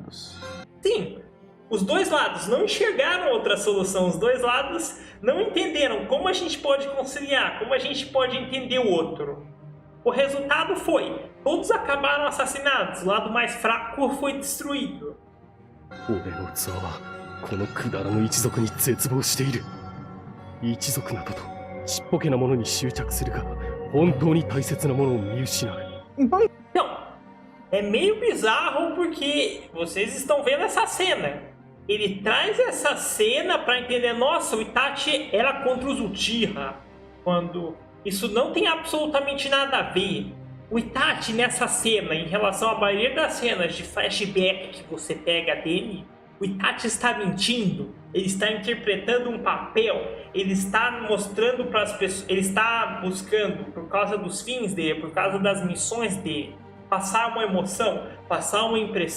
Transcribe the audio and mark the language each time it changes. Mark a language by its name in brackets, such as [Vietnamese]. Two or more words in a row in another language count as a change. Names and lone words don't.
[Portuguese] Sim, os dois lados não enxergaram outra solução. Os dois lados não entenderam como a gente pode conciliar, como a gente pode entender o outro. O resultado foi, todos acabaram assassinados, o lado mais fraco foi destruído. [Japanese] 俺の器はこのくだらぬ一族に絶望している。一族などとちっぽけなものに執着するから本当に大切なものを見失う。 [Portuguese] Então, Não, é meio bizarro porque vocês estão vendo essa cena. Ele traz essa cena para entender, nossa, o Itachi era contra os Uchiha, quando isso não tem absolutamente nada a ver. O Itachi nessa cena, em relação à maioria das cenas de flashback que você pega dele, o Itachi está mentindo, ele está interpretando um papel, ele está mostrando para as pessoas, ele está buscando, por causa dos fins dele, por causa das missões dele, passar uma emoção, passar uma impressão.